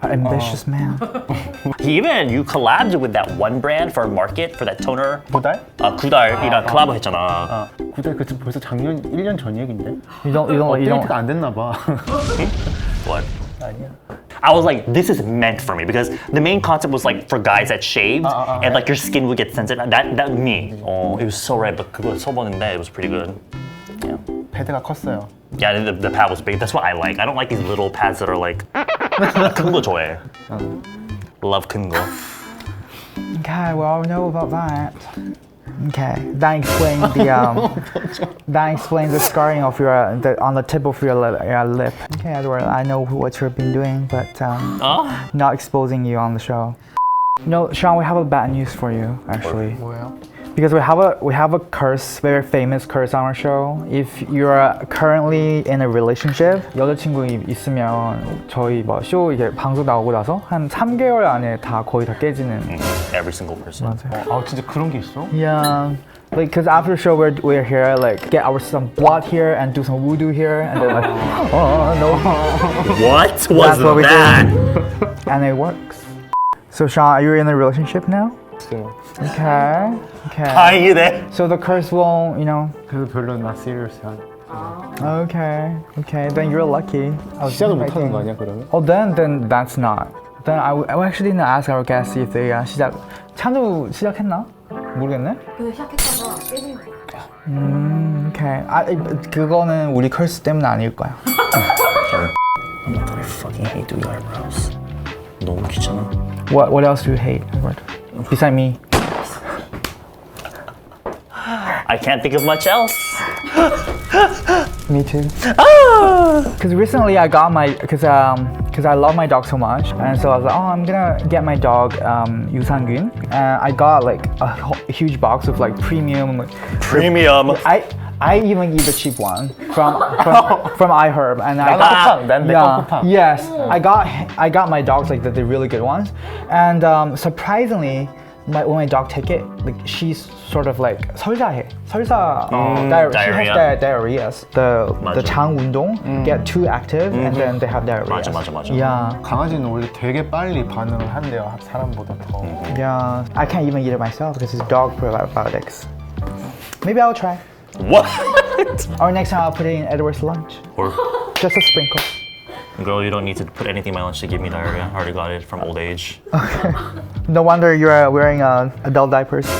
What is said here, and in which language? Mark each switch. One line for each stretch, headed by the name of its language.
English: Ambitious man. You collabed with that one brand for market for that toner.
Korean: 9달? 구달이랑 콜라보 했잖아. 아, 9달 그 벌써 작년 1년 전 얘긴데?
English: You don't.
Korean: 업데이트가 안 됐나 봐.
English: What?
Korean: 아니야.
English: I was like, this is meant for me because the main concept was like for guys that shaved and like your skin would get sensitive. That me. Oh, it was so red, but
Korean: 그거 써봤는데
English: it was pretty good. Yeah.
Korean: 패드가 컸어요.
English: Yeah, the pad was big. That's what I like. I don't like these little pads that are like
Korean: 큰 거 좋아해.
English: Love
Korean: 큰 거.
English: Okay, well, I know about that. Okay, that explains the scarring of your on the tip of your lip. Okay, Edward, I know what you've been doing, but not exposing you on the show. No, Sean, we have a bad news for you, actually.
Korean: 뭐예요?
English: Because we have a curse, very famous curse on our show. If you're currently in a relationship,
Korean: 여자친구 있으면 저희 뭐 쇼 이게 방송 나오고 나서 한 3개월 안에 다 거의 다 깨지는.
English: Every single person.
Korean: 맞아요. 아 진짜 그런 게 있어?
English: Yeah. Like, cause after the show we're here, like get some blood here and do some voodoo here, and then like, oh no, What was That's what we that? and it works. So Sean, are you in a relationship now? Okay. Okay.
Korean: 다행이네.
English: So the curse won't,
Korean: 그래서 별로
English: not serious
Korean: 한.
English: Okay. Okay. Then you're lucky.
Korean: 시작을 못 하는 거 아니야 그러면?
English: Oh, then that's not. Then I actually didn't ask our guests if they
Korean: 찬우 시작했나? 모르겠네. 근데 시작했다가 깨진 거야.
English: Okay.
Korean: 그거는 우리 curse 때문 아닐 거야.
English: Oh my god, I fucking hate doing eyebrows.
Korean: 너무 귀찮아.
English: What else do you hate, Edward? Beside me. I can't think of much else. Me too. Because recently I got because I love my dog so much, and so I was like, oh, I'm gonna get my dog Yusangun, and I got like a huge box of like premium. Premium. I even eat the cheap one from iHerb, and I
Korean: 쿠팡, 난 내건 쿠팡.
English: yes, I got my dogs like the really good ones, and surprisingly, when my dog take it, like she's sort of like
Korean: 설사해. 설사
English: diarrhea. She has diarrhea. The
Korean: 맞아. 장 운동
English: get too active, and then they have diarrhea.
Korean: 맞아.
English: Yeah.
Korean: 강아지는 원래 되게 빨리 반응을 한대요. 사람보다 더.
English: Yeah, I can't even eat it myself because it's dog probiotics. Maybe I'll try. What? Or next time I'll put it in Edward's lunch. Or, Just a sprinkle. girl, you don't need to put anything in my lunch to give me diarrhea. I already got it from old age. No wonder you're wearing adult diapers.